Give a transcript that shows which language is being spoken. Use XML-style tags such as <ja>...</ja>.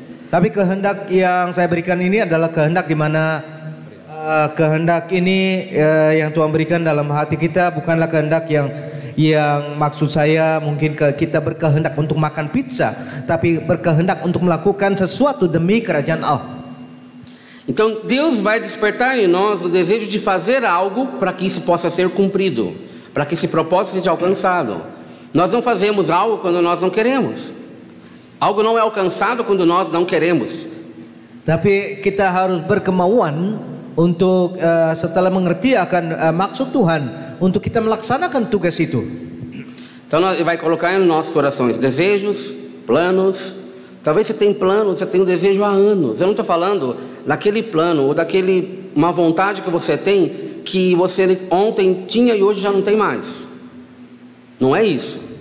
<id>Tapi kehendak yang saya berikan ini adalah kehendak di mana kehendak ini yang Tuhan berikan dalam hati kita bukanlah kehendak yang maksud saya mungkin kita berkehendak untuk makan pizza, tapi berkehendak untuk melakukan sesuatu demi kerajaan Allah.</id> <pt>Então Deus vai despertar em nós o desejo de fazer algo para que isso possa ser cumprido, para que esse propósito seja alcançado. Nós não fazemos algo quando nós não queremos. Algo não é alcançado quando nós não queremos.</pt> <id>Tapi kita harus berkemauan untuk setelah mengerti akan maksud Tuhan untuk kita melaksanakan tugas itu.</id> <pt>Então Ele vai colocar em nossos corações desejos, planos. Talvez você tenha plano, você tem um desejo há anos. Eu não estou falando daquele plano ou uma vontade que você tem que você ontem tinha e hoje já não tem mais. Não é isso.</pt>